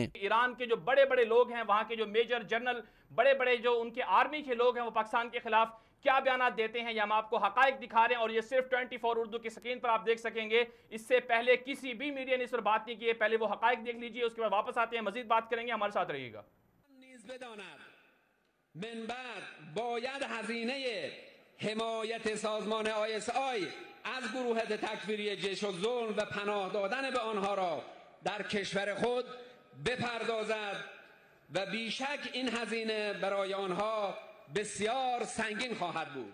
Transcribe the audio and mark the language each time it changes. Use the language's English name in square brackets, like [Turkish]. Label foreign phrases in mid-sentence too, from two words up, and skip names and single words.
[Urdu] ایران کے جو بڑے بڑے لوگ ہیں، وہاں کے جو [English] major general, [Urdu] بڑے بڑے جو ان کے آرمی کے لوگ ہیں، وہ پاکستان کے خلاف کیا بیان دیتے ہیں، یہ ہم آپ کو حقائق دکھا رہے ہیں اور یہ صرف 24 اردو کی اسکرین پر آپ دیکھ سکیں گے. اس سے پہلے کسی بھی میڈیا نے اس پر بات نہیں کی ہے۔ پہلے وہ حقائق دیکھ لیجیے، اس کے بعد واپس آتے ہیں، مزید بات کریں گے، ہمارے ساتھ رہیے گا. [Persian] حمایت سازمان ISI از گروه تکفیری جیش الظلم و پناه دادن به آنها را در کشور خود بپردازد و بیشک این هزینه برای آنها بسیار سنگین خواهد بود.